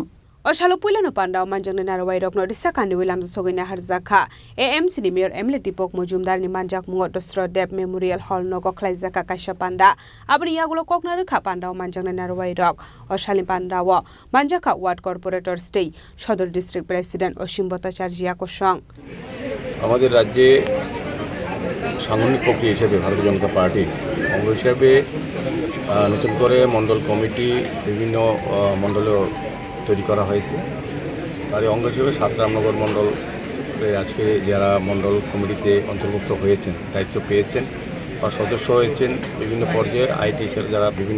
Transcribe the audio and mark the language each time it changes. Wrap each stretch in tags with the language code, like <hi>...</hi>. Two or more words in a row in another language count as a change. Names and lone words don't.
<trp>Oshalo Pulano Panda Manjakmungo Narway Rokno Disakani William Sogina Khlaijakha AMC ni Mayor MLA Dipak Majumderni Manjakmungo Dashrath Memorial Hall Nogo Khlaijakha Kaisa Panda Abri Yagulo Kokna Kha Panda Manjakmungo Narway Rok Oshali Panda wa Manjakha</trp> <en>Ward Corporator</en> <trp>State Sodor</trp> <en>District President</en> <trp>Khorang</trp> <bn>আমাদের রাজ্যে সাংগঠনিক প্রক্রিয়া হিসেবে ভারতীয় জনতা পার্টি অঙ্গ হিসেবে নতুন করে মণ্ডল কমিটি বিভিন্ন মণ্ডলে তৈরি করা হয়েছে তার অঙ্গ হিসেবে 7 রামনগর মণ্ডলে আজকে যারা মণ্ডল কমিটিতে অন্তর্ভুক্ত হয়েছেন দায়িত্ব পেয়েছেন বা সদস্য হয়েছেন বিভিন্ন পর্যায়ে</bn> <en>IT cell</en> <bn>যারা বিভিন্ন</bn>